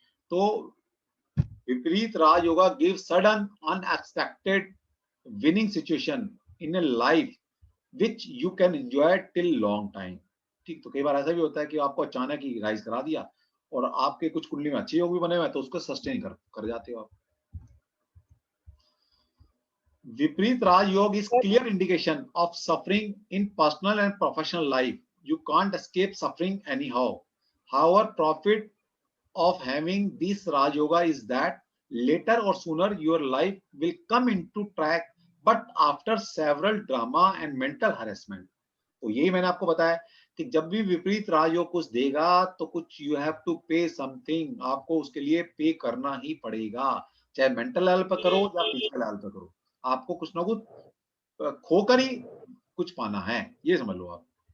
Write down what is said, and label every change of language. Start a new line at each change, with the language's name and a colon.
English: तो विपरीत राजयोग give sudden unexpected winning situation in a life which you can enjoy till long time.
Hindi: ठीक, तो कई बार ऐसा भी होता है कि आपको अचानक ही राइज करा दिया और आपके कुछ कुंडली में अच्छे योग भी बने हुए हैं, तो उसको सस्टेन कर जाते हो आप।
English: विपरीत राजयोग is clear indication of suffering in personal and professional life. You can't escape suffering anyhow. However, profit of having this Rajyoga is that later or sooner your life will come into track, but after several drama and mental harassment.
Hindi: तो यही मैंने आपको बताया कि जब भी विपरीत राजयोग कुछ देगा तो कुछ
English: you have to pay something,
Hindi: आपको उसके लिए पे करना ही पड़ेगा, चाहे मेंटल लेवल पर करो या फिजिकल लेवल पर करो, आपको कुछ ना कुछ खोकर ही कुछ पाना है, ये समझ लो आप।